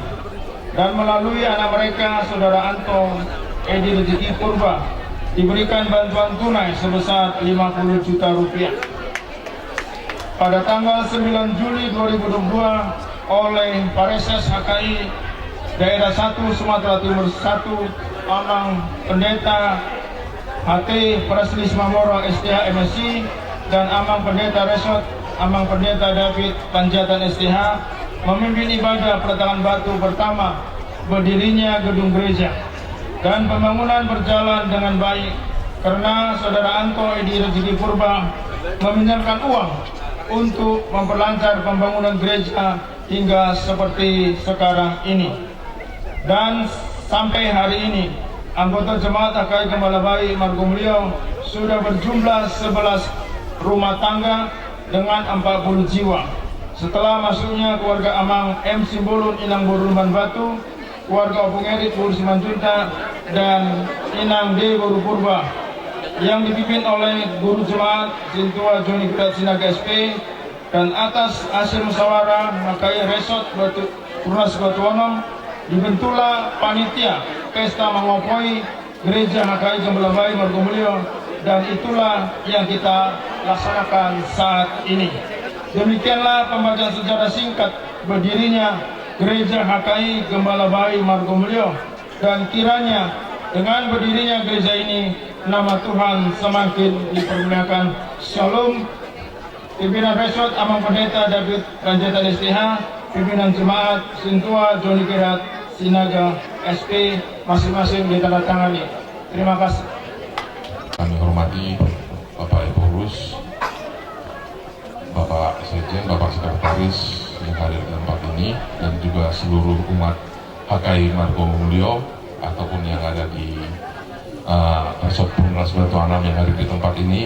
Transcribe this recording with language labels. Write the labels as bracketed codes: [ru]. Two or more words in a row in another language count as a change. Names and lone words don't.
[id] Dan melalui anak mereka, Saudara Anto Edi Rezeki Purba, diberikan bantuan tunai sebesar 50 juta rupiah. Pada tanggal 9 Juli 2022 oleh Pareses HKI Daerah 1 Sumatera Timur 1 Amang Pendeta HT Preslis Mamoro STH MSI dan Amang Pendeta Resort Amang Pendeta David Panjaitan STH memimpin ibadah peletakan batu pertama berdirinya gedung gereja, dan pembangunan berjalan dengan baik karena Saudara Anto Edi Rezeki Purba meminjamkan uang untuk memperlancar pembangunan gereja hingga seperti sekarang ini. Dan sampai hari ini anggota jemaat HKI Gembala Bayi Margomulyo sudah berjumlah 11 rumah tangga dengan 40 jiwa. Setelah masuknya keluarga Amang M. Simbolun Inang Borulman Batu, keluarga Opung Erit Buru Simanjunta, dan Inang D. Boru Purba yang dipimpin oleh guru jemaat Sintua Joni Gerat Sinaga SP, dan atas hasil musyawarah HKI Resort Purnas Batuonom dibentuklah panitia pesta mengopoi gereja HKI Gembala Bayi Margomulyo, dan itulah yang kita laksanakan saat ini. Demikianlah pembacaan sejarah singkat berdirinya gereja HKI Gembala Bayi Margomulyo, dan kiranya dengan berdirinya gereja ini nama Tuhan semakin dipermuliakan. Shalom. Pimpinan Resort Amang Pendeta David Ranjatan STH, pimpinan jemaat Sintua Joni Gerat Sinaga SP, masing-masing ditandatangani. Terima kasih. Kami hormati Bapak Ibu Urus, Bapak Sekjen, Bapak Sekretaris yang hadir di tempat ini, dan juga seluruh umat HKI Margomulyo ataupun yang ada di Resort Purnas Batuanam yang hadir di tempat ini.